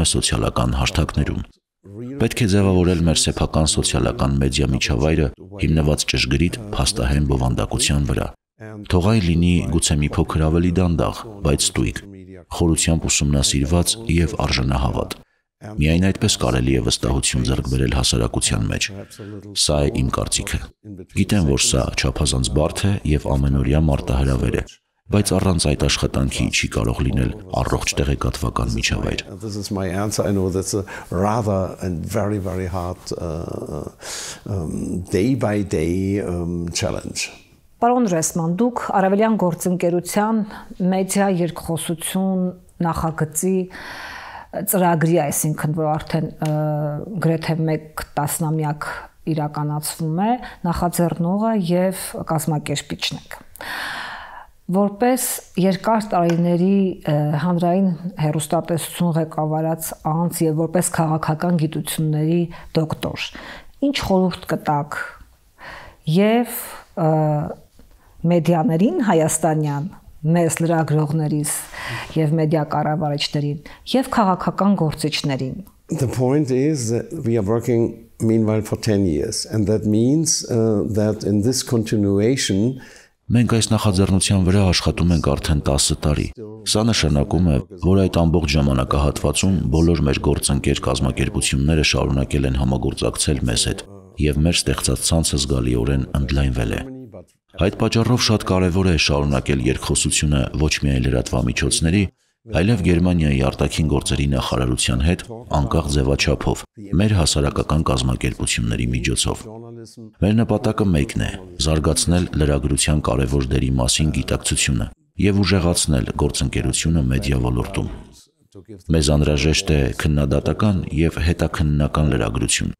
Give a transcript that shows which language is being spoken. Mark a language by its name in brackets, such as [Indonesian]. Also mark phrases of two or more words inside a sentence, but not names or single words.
[Armenian] սոցիալական հարթակներում։ Պետք է ձևավորել մեր սեփական սոցիալական մեդիա միջավայրը հիմնված ճշգրիտ, փաստահեն բովանդակության վրա։ Թող այն լինի գուցե մի փոքր ավելի դանդաղ, բայց ստույգ, խորությամբ ուսումնասիրված եւ արժանահավատ։ Միայն այդպես կարելի է վստահություն ձեռք բերել հասարակության մեջ։ Սա է իմ կարծիքը։ Գիտեմ, որ սա չափազանց բարդ է եւ ամենօրյա մարտահրավեր է, բայց առանց այդ աշխատանքի չի կարող լինել առողջ տեղեկատվական միջավայր։ [English] This is my answer. I know that's a rather and very hard day by day challenge. [Armenian] Պարոն Ռեսման, դուք Արևելյան գործընկերության մեդիա երկխոսություն նախագծի ծրագրի, այսինքն որ արդեն գրեթե 1 տասնամյակ իրականացվում է, նախաձեռնողը եւ կազմակերպիչն եք։ Որպես երկար տարիների հանրային հեռուստատեսություն ղեկավարած անձ եւ որպես քաղաքական գիտությունների դոկտոր, ինչ խորհուրդ կտաք եւ մեդիաներին հայաստանյան, մեծ լրագրողներից եւ մեդիա կառավարիչներին եւ քաղաքական գործիչներին։ [English] The point is that we are working meanwhile for 10 years and that means that in this continuation [Armenian] Մենք այս նախաձեռնության վրա աշխատում ենք արդեն 10 տարի։ Սա նշանակում է, որ այդ ամբողջ ժամանակահատվածում բոլոր մեր գործընկեր կազմակերպությունները շարունակել են համագործակցել մեզ հետ, եւ մեր ստեղծած ցանցը զգալիորեն ընդլայնվել է։ Այդ պատճառով շատ կարևոր է շարունակել երկխոսությունը ոչ միայն լրատվամիջոցների, այլև Գերմանիայի արտաքին գործերի նախարարության հետ անկախ ձևաչափով, մեր հասարակական կազմակերպությունների միջոցով։ Մեր նպատակը մեկն է՝ զարգացնել լրագրության կարևոր դերի մասին գիտակցությունը եւ ուժեղացնել գործընկերությունը մեդիա ոլորտում։ Մեզ անհրաժեշտ է քննադատական եւ հետաքննական լրագրություն,